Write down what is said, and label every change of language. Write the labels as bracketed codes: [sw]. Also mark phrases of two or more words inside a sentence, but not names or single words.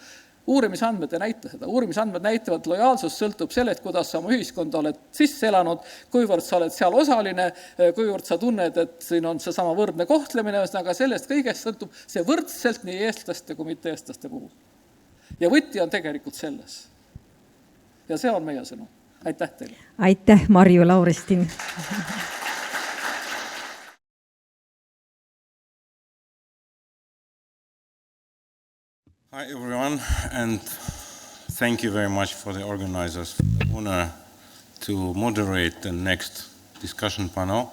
[et] Uurimisandmed ei näita seda. Uurimisandmed näitavad, et lojaalsus sõltub sellest, kuidas sa oma ühiskonda oled sisse elanud, kuivõrd sa oled seal osaline, kuivõrd sa tunned, et siin on see sama võrdne kohtlemine, aga sellest kõigest sõltub see võrdselt nii eestlaste kui mitte eestlaste puhul. Ja võti on tegelikult selles. Ja see on meie sõnum. Aitäh teile. Aitäh, Marju Lauristin. [en] Hi everyone, and thank you very much for the organizers for the honor to moderate the next discussion panel.